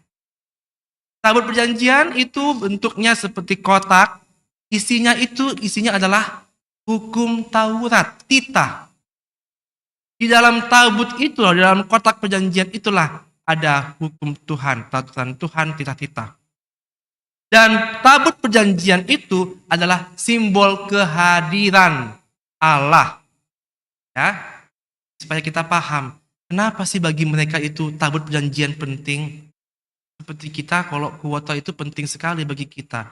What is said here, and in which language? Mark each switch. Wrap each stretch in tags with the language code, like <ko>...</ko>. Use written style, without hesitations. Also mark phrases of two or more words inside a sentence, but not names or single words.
<id>Tabut perjanjian itu bentuknya seperti kotak. Isinya adalah hukum Taurat, titah. Di dalam tabut itu, di dalam kotak perjanjian itulah ada hukum Tuhan, peraturan Tuhan, titah-titah. Dan tabut perjanjian itu adalah simbol kehadiran Allah. Ya, supaya kita paham, kenapa sih bagi mereka itu tabut perjanjian penting? Seperti kita, kalau kuota itu penting sekali bagi kita.</id>